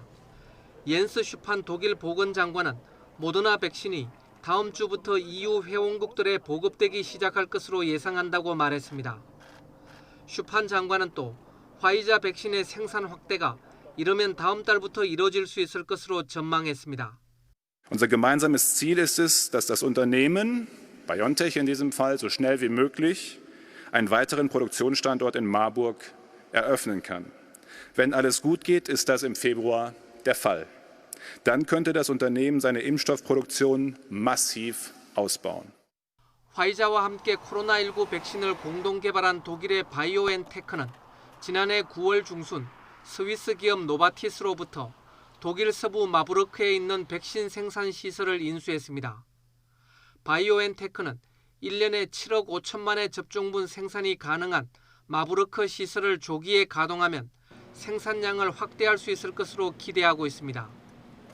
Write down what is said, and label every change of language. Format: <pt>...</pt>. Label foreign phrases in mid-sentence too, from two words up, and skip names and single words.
<ko>옌스 슈판 독일 보건장관은 모더나 백신이 다음 주부터 EU 회원국들에 보급되기 시작할 것으로 예상한다고 말했습니다. 슈판 장관은 또 화이자 백신의 생산 확대가 이르면 다음 달부터 이뤄질 수 있을 것으로 전망했습니다.</ko> <de>Unser gemeinsames Ziel ist es, dass das Unternehmen, BioNTech in diesem Fall, so schnell wie möglich einen weiteren Produktionsstandort in Marburg eröffnen kann. Wenn alles gut geht, ist das im Februar der Fall. Dann könnte das Unternehmen seine Impfstoffproduktion massiv ausbauen.</de> <ko>화이자와 함께 코로나19 백신을 공동 개발한 독일의 바이오엔테크는 지난해 9월 중순 스위스 기업 노바티스로부터 독일 서부 마부르크에 있는 백신 생산 시설을 인수했습니다. 바이오엔테크는 1년에 7억 5천만 회 접종분 생산이 가능한 마부르크 시설을 조기에 가동하면 생산량을 확대할 수 있을 것으로 기대하고 있습니다.</ko>